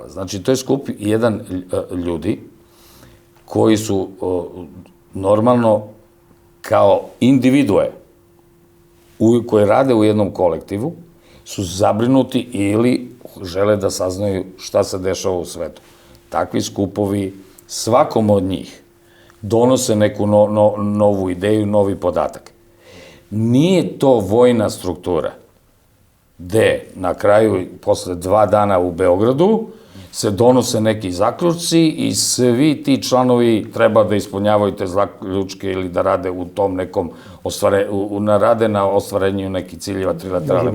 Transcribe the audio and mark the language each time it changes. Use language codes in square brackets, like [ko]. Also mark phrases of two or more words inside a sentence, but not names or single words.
[sr] Значи, тој скуп еден људи кои су нормално као индивидуе кои раде у едном колективу, су забринути или желе да сазнају шта се дешава у свету. Такви скупови, сваком од njih доносе неку нову идеju, нови податак. Nije to vojna struktura, gde na kraju, posle 2 dana u Beogradu, se donose neki zaključci i svi ti članovi treba da ispunjavaju te zaključke ili da rade u tom nekom rade na ostvarenju nekih ciljeva trilaterale.